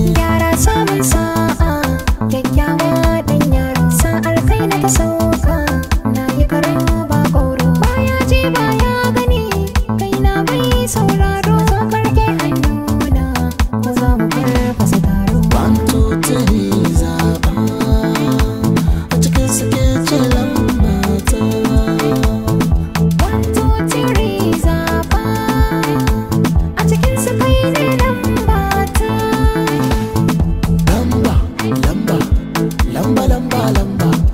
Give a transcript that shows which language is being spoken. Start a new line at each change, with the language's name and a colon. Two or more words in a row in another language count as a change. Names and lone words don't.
Hausa: Yara samun sa'a, kyakkyawa ɗan yaro. Sa'ar kai na ta sauka, na yi karo ba ƙoro. Baya ji baya gani, kai na bai sauraro. Zo ka rike hannu Ko za mu farfasa taro.
English: One, two, three,
Hausa: zaɓa. A cikin su ke ce lamba ta.
English: One, two, three,
Hausa: zaɓa. A cikin su kai ne lamba ta. Lamba, lamba, lamba, lamba, lamba.